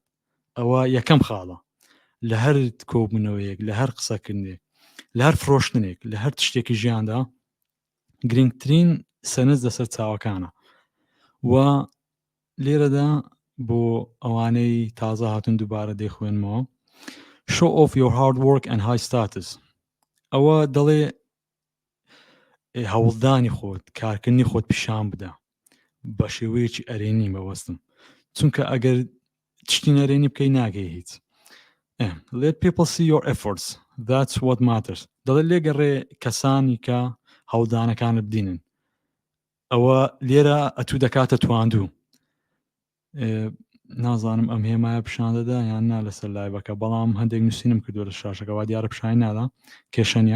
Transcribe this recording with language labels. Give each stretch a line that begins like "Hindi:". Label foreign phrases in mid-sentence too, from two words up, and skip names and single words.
Central Kurdish: ئەوە یەکەم خاڵە لە هەر کۆبوونەوەیەک، لە هەر قسەکردنێک، لە هەر فرۆشتنێک، لە هەر تشتێکی ژیاندا گرنگترین سەرنج لەسەر چاوەکانە. و لێرەدا بۆ ئەوانەی تازە هاتون دووبارە دەیخوێنمەوە
English: show off your hard work and high status.
Central Kurdish: ئەوە دەڵێ هەوڵدانی خۆت، کارکردنی خۆت پیشان بدە بە شێوەیەکی ئەرێنی مەوەستم، چونکە ئەگەر تشتی نەرێنی بکەی ناگەی هیچ.
English: Let people see your efforts. That's what matters.
Central Kurdish: دەڵێ لێگەڕێ کەسانی کە هەوڵدانەکانت بدینن. ئەوە لێرە ئەتوو دەکاتە تواندوو. نازانم ئەم هێمایە پیشان دەدا یان نا لەسەر لایڤەکە، بەڵام هەندێک نووسینم کردووە لە شاشەکەەوە دیارە پیشانی نادا کێشەنیە.